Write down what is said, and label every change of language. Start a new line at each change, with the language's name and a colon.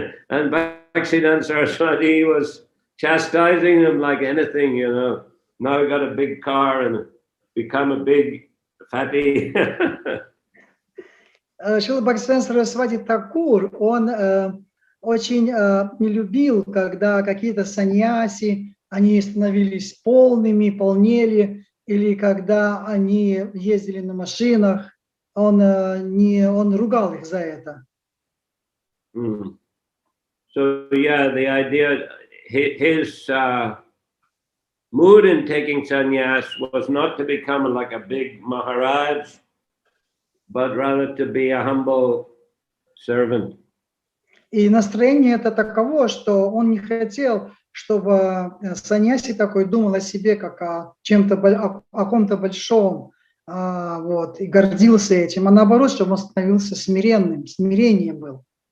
English: and Bhaktivinoda Saraswati was chastising them like anything, Now we got a big car and become a big fatty.
Russian: Шрила Бхактивиданта Сарасвати Такур, он очень не любил, когда какие-то саньяси, они становились полными, полнели, или когда они ездили на машинах, он ругал их за это.
English: So yeah, the idea, his mood in taking sannyas was not to become like a big Maharaj, but rather to be a humble servant.
Russian: И настроение это таково, что он не хотел, чтобы саньяси такой думал о себе как о ком-то большом, и гордился этим, а наоборот, чтобы он становился смиренным, смирение был.